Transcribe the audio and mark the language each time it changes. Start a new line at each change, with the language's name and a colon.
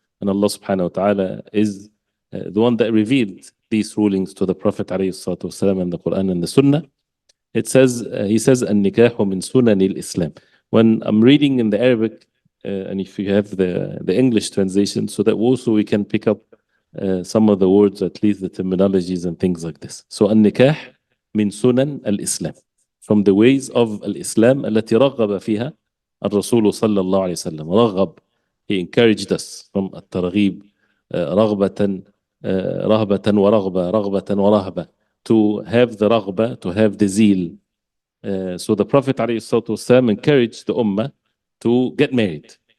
English: And Allah subhanahu wa ta'ala is the one that revealed these rulings to the Prophet ﷺ and the Quran and the Sunnah. It says, he says,
Arabic: النكاح من سنن الإسلام.
English: When I'm reading in the Arabic, and if you have the English translation, so that also we can pick up some of the words, at least the terminologies and things like this.
Arabic: So النكاح من سنن الإسلام,
English: from the ways of
Arabic: الإسلام التي رغب فيها الرسول صلى الله عليه وسلم.
English: رغب, he encouraged us from الترغيب,
Arabic: رغبة رهبة ورغبة, رغبة ورهبة,
English: to have the رغبة, to have the zeal. So the Prophet ﷺ encouraged the Ummah to get married.